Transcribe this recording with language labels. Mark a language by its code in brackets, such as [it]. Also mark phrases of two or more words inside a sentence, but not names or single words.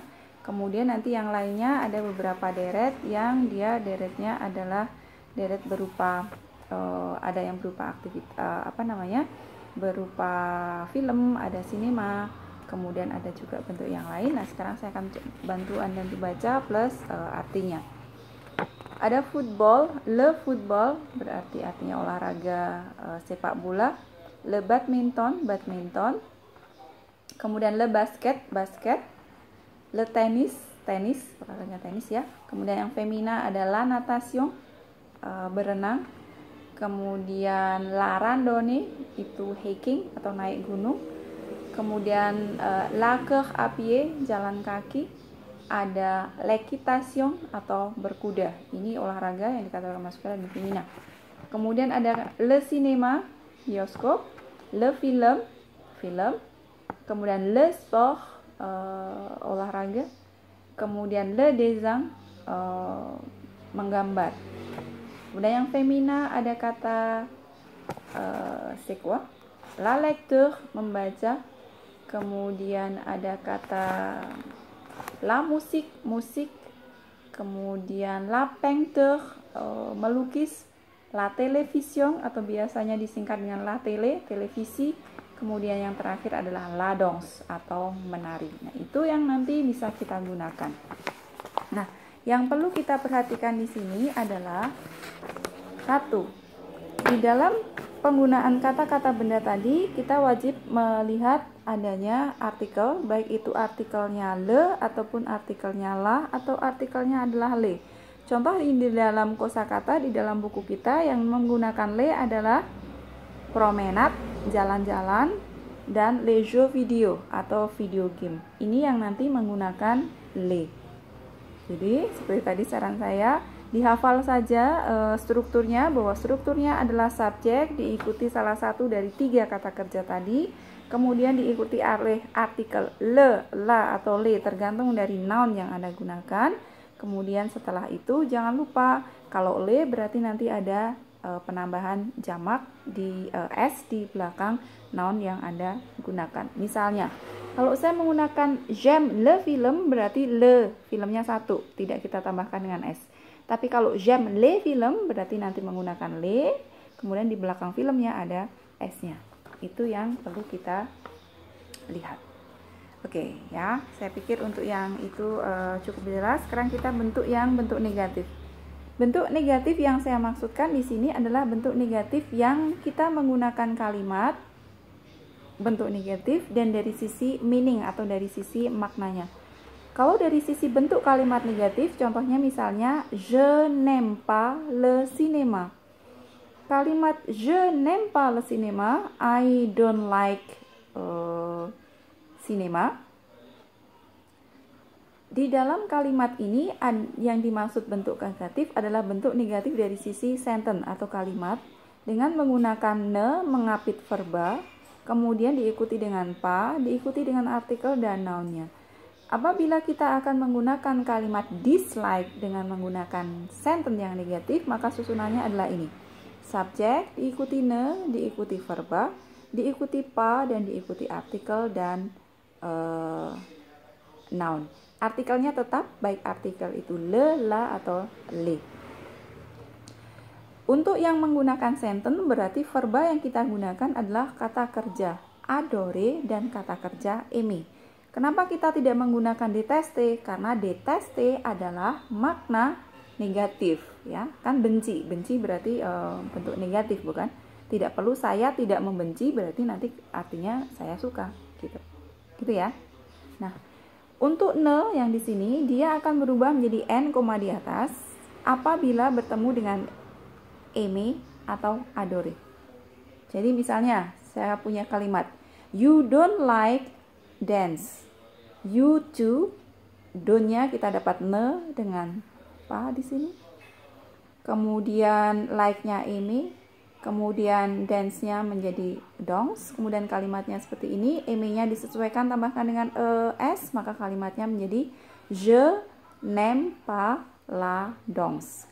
[id] Kemudian nanti yang lainnya ada beberapa deret yang dia deretnya adalah deret berupa ada yang berupa aktivitas berupa film, ada sinema, kemudian ada juga bentuk yang lain. Nah, sekarang saya akan bantu Anda dibaca plus artinya. Ada football, [fr] le football [id] berarti artinya olahraga sepak bola, [fr] le badminton, [id] badminton, kemudian [fr] le basket, [id] basket, [fr] le tenis, [id] tenis, olahraga tenis ya. Kemudian yang femina adalah natation, berenang. Kemudian [fr] la randonnée [id] itu hiking atau naik gunung. [fr] Kemudian la course à pied, [id] jalan kaki. Ada l'équitation atau berkuda. Ini olahraga yang dikatakan maskula dan femina. Kemudian ada [fr] le cinéma, [id] bioskop, [fr] le film, [id] film. [fr] Kemudian le sport, [id] olahraga. [fr] Kemudian le dessin, [id] menggambar. Kemudian yang femina ada kata [fr] c'est quoi? La lecture, [id] membaca. Kemudian ada kata [fr] la musique, [id] musik. Kemudian [fr] la peinture, [id] melukis. [fr] La télévision [id] atau biasanya disingkat dengan [fr] la télé, [id] televisi. Kemudian yang terakhir adalah [fr] la danse [id] atau menari. Nah, itu yang nanti bisa kita gunakan. Nah, yang perlu kita perhatikan di sini adalah satu, di dalam penggunaan kata-kata benda tadi kita wajib melihat adanya artikel, baik itu artikelnya le ataupun artikelnya la atau artikelnya adalah le. Contoh di dalam kosakata di dalam buku kita yang menggunakan le adalah promenade, jalan-jalan, dan [fr] les jeux video [id] atau video game. Ini yang nanti menggunakan le. Jadi seperti tadi saran saya, dihafal saja strukturnya, bahwa strukturnya adalah subjek diikuti salah satu dari tiga kata kerja tadi, kemudian diikuti oleh artikel le, la, atau le tergantung dari noun yang Anda gunakan. Kemudian setelah itu jangan lupa kalau le berarti nanti ada penambahan jamak di s di belakang noun yang Anda gunakan. Misalnya, kalau saya menggunakan [fr] j'aime le film [id] berarti le filmnya satu, tidak kita tambahkan dengan s. Tapi kalau [fr] j'aime les films [id] berarti nanti menggunakan le, kemudian di belakang filmnya ada s-nya. Itu yang perlu kita lihat. Oke, ya, saya pikir untuk yang itu cukup jelas. Sekarang kita bentuk negatif. Bentuk negatif yang saya maksudkan di sini adalah bentuk negatif yang kita menggunakan kalimat bentuk negatif dan dari sisi meaning atau dari sisi maknanya. Kalau dari sisi bentuk kalimat negatif, contohnya misalnya [fr] je n'aime pas le cinéma. Kalimat je n'aime pas le cinéma, [en] I don't like cinema. [id] Di dalam kalimat ini yang dimaksud bentuk negatif adalah bentuk negatif dari sisi sentence atau kalimat dengan menggunakan ne mengapit verba, kemudian diikuti dengan pa, diikuti dengan artikel dan noun-nya. Apabila kita akan menggunakan kalimat dislike dengan menggunakan sentence yang negatif, maka susunannya adalah ini. Subjek diikuti ne, diikuti verba, diikuti pa, dan diikuti artikel dan noun. Artikelnya tetap baik artikel itu le, la, atau le. Untuk yang menggunakan sentence berarti verba yang kita gunakan adalah kata kerja adore dan kata kerja aimer. Kenapa kita tidak menggunakan détester? Karena détester adalah makna negatif, ya kan, benci. Benci berarti bentuk negatif, bukan? Tidak perlu saya tidak membenci berarti nanti artinya saya suka, gitu ya. Nah, untuk ne yang di sini dia akan berubah menjadi n koma di atas apabila bertemu dengan aimer atau adore. Jadi misalnya saya punya kalimat [en] you don't like dance. You too, [id] don't-nya kita dapat ne dengan apa di sini. Kemudian like-nya aimer, kemudian dance-nya menjadi dongs, kemudian kalimatnya seperti ini, aimer-nya disesuaikan tambahkan dengan es, maka kalimatnya menjadi [fr] je n'aime pas la danse.